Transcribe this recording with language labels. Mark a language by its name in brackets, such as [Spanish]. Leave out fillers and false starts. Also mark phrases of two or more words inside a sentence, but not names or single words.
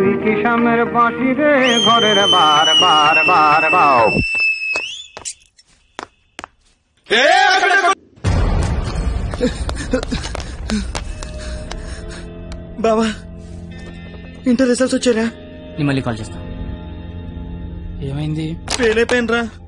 [Telugu] সামনের বাঁশি রে ঘরের বার বার বার বাও బావా ఇంటర్ రిజల్ట్స్ వచ్చారా? నేను మళ్ళీ కాల్ చేస్తా. ఏమైంది? ఫెయిల్ అయిపోయినరా.